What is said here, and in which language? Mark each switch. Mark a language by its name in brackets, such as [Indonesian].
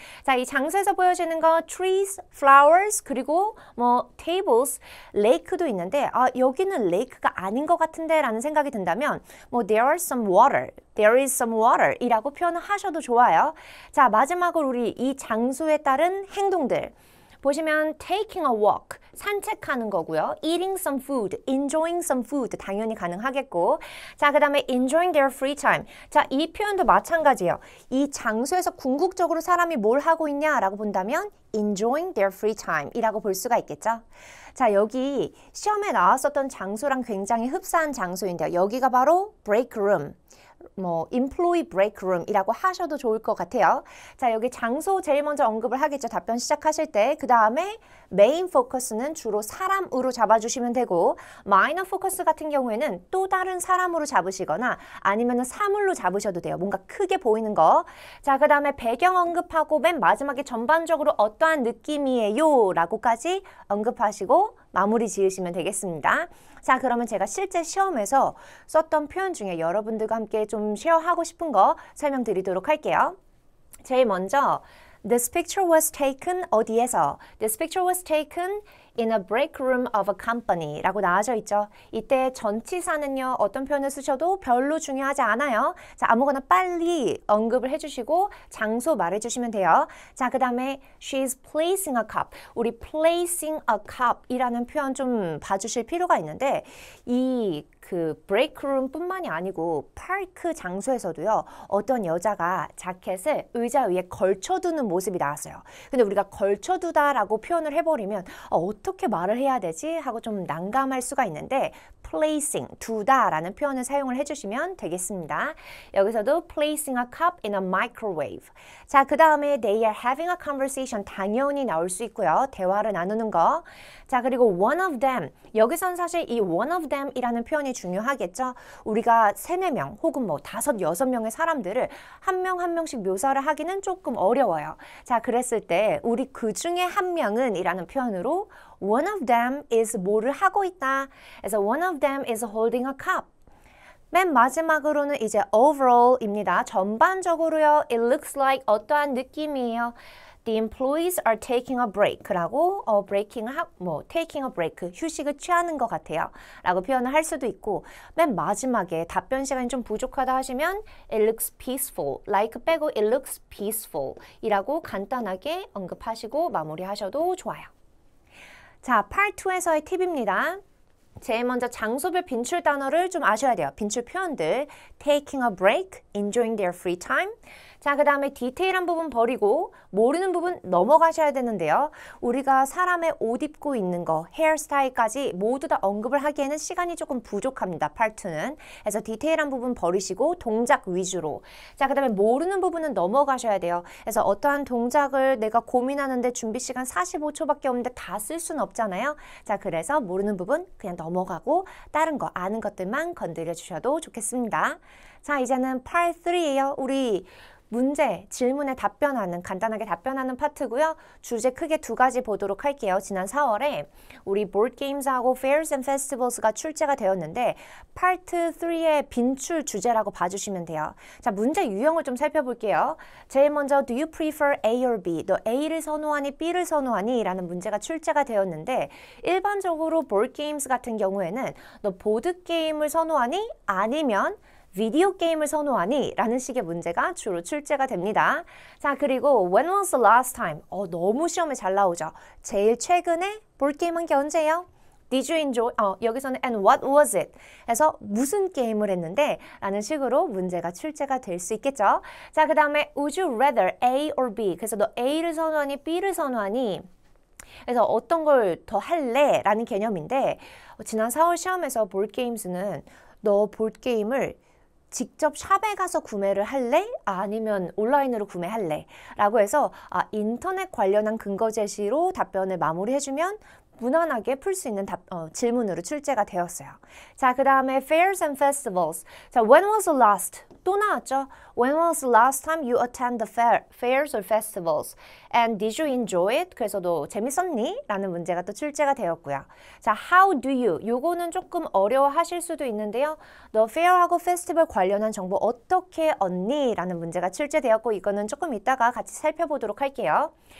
[Korean] 자, 이 장소에서 보여지는 거 trees, flowers, 그리고 뭐 tables, lake도 있는데 여기는 lake가 아닌 것 같은데 라는 생각이 든다면 뭐 [English] there are some water, there is some water [Korean] 이라고 표현을 하셔도 좋아요. 자, 마지막으로 우리 이 장소에 따른 행동들 보시면 [English] taking a walk, [Korean] 산책하는 거고요. [English] eating some food, enjoying some food [Korean] 당연히 가능하겠고 자, 그 다음에 [English] enjoying their free time. [Korean] 자, 이 표현도 마찬가지예요. 이 장소에서 궁극적으로 사람이 뭘 하고 있냐라고 본다면 [English] enjoying their free time [Korean] 이라고 볼 수가 있겠죠. 자, 여기 시험에 나왔었던 장소랑 굉장히 흡사한 장소인데요. 여기가 바로 break room. 뭐 employee break room이라고 하셔도 좋을 것 같아요. 자, 여기 장소 제일 먼저 언급을 하겠죠. 답변 시작하실 때. 그 다음에 main focus는 주로 사람으로 잡아주시면 되고 minor focus 같은 경우에는 또 다른 사람으로 잡으시거나 아니면 사물로 잡으셔도 돼요. 뭔가 크게 보이는 거. 자, 그 다음에 배경 언급하고 맨 마지막에 전반적으로 어떠한 느낌이에요 라고까지 언급하시고 마무리 지으시면 되겠습니다. 자, 그러면 제가 실제 시험에서 썼던 표현 중에 여러분들과 함께 좀 쉐어하고 싶은 거 설명드리도록 할게요. 제일 먼저 [English] This picture was taken [Korean] 어디에서? [English] This picture was taken in a break room of a company [Korean] 라고 나와져 있죠. 이때 전치사는요. 어떤 표현을 쓰셔도 별로 중요하지 않아요. 자, 아무거나 빨리 언급을 해주시고 장소 말해주시면 돼요. 자, 그 다음에 [English] She's placing a cup. [Korean] 우리 [English] placing a cup [Korean] 이라는 표현 좀 봐주실 필요가 있는데 이 브레이크룸 뿐만이 아니고 파크 장소에서도요. 어떤 여자가 자켓을 의자 위에 걸쳐두는 모습이 나왔어요. 근데 우리가 걸쳐두다라고 표현을 해버리면 어떻게 말을 해야 되지? 하고 좀 난감할 수가 있는데 placing, 두다라는 표현을 사용을 해주시면 되겠습니다. [English] 여기서도 placing a cup in a microwave. [Korean] 자, 그 다음에 [English] they are having a conversation [Korean] 당연히 나올 수 있고요. 대화를 나누는 거. 자, 그리고 [English] one of them. [Korean] 여기선 사실 이 [English] one of them [Korean] 이라는 표현이 중요하겠죠. 우리가 3, 4명 혹은 뭐 5, 6명의 사람들을 한 명 한 명씩 묘사를 하기는 조금 어려워요. 자, 그랬을 때 우리 그 중에 한 명은 이라는 표현으로 [English] one of them is [Korean] 뭐를 하고 있다. [English] 그래서 one of them is holding a cup. [Korean] 맨 마지막으로는 이제 overall입니다. 전반적으로요. [English] It looks like [Korean] 어떠한 느낌이에요. [English] The employees are taking a break라고 taking a break, [Korean] 휴식을 취하는 것 같아요. 라고 표현을 할 수도 있고 맨 마지막에 답변 시간이 좀 부족하다 하시면 [English] It looks peaceful, like [Korean] 빼고 [English] It looks peaceful [Korean] 이라고 간단하게 언급하시고 마무리하셔도 좋아요. 자, Part 2에서의 팁입니다. 제일 먼저 장소별 빈출 단어를 좀 아셔야 돼요. 빈출 표현들 [English] taking a break, enjoying their free time. [Korean] 자, 그 다음에 디테일한 부분 버리고 모르는 부분 넘어가셔야 되는데요. 우리가 사람의 옷 입고 있는 거, 헤어스타일까지 모두 다 언급을 하기에는 시간이 조금 부족합니다. 파트는. 그래서 디테일한 부분 버리시고 동작 위주로. 자, 그 다음에 모르는 부분은 넘어가셔야 돼요. 그래서 어떠한 동작을 내가 고민하는데 준비 시간 45초밖에 없는데 다 쓸 수는 없잖아요. 자, 그래서 모르는 부분 그냥 넘어가고 다른 거, 아는 것들만 건드려 주셔도 좋겠습니다. 자, 이제는 Part 3예요. 우리 문제, 질문에 답변하는, 간단하게 답변하는 파트고요. 주제 크게 두 가지 보도록 할게요. 지난 4월에 우리 보드 게임즈하고 Fairs and Festivals가 출제가 되었는데 파트 3의 빈출 주제라고 봐주시면 돼요. 자, 문제 유형을 좀 살펴볼게요. 제일 먼저 [English] Do you prefer A or B? [Korean] 너 A를 선호하니 B를 선호하니? 라는 문제가 출제가 되었는데 일반적으로 보드 게임즈 같은 경우에는 너 보드 게임을 선호하니? 아니면 비디오 게임을 선호하니? 라는 식의 문제가 주로 출제가 됩니다. 자, 그리고 [English] When was the last time? [Korean] 너무 시험에 잘 나오죠. 제일 최근에 보드게임 한 게 언제예요? [English] Did you enjoy? [Korean] 여기서는 [English] and what was it? [Korean] 해서 무슨 게임을 했는데? 라는 식으로 문제가 출제가 될 수 있겠죠. 자, 그 다음에 [English] Would you rather A or B? [Korean] 그래서 너 A를 선호하니? B를 선호하니? 그래서 어떤 걸 더 할래? 라는 개념인데 지난 4월 시험에서 보드게임즈는 너 보드게임을 직접 샵에 가서 구매를 할래? 아니면 온라인으로 구매할래? 라고 해서 인터넷 관련한 근거 제시로 답변을 마무리해주면 무난하게 풀 수 있는 질문으로 출제가 되었어요. 자, 그 다음에 Fairs and Festivals. [English] 자, When was the last? [Korean] 또 나왔죠. [English] When was the last time you attend the fairs or festivals? And did you enjoy it? [Korean] 그래서 너 재밌었니? 라는 문제가 또 출제가 되었고요. [English] 자, How do you? [Korean] 요거는 조금 어려워하실 수도 있는데요. 너 fair하고 festival 관련한 정보 어떻게 얻니? 라는 문제가 출제되었고 이거는 조금 이따가 같이 살펴보도록 할게요.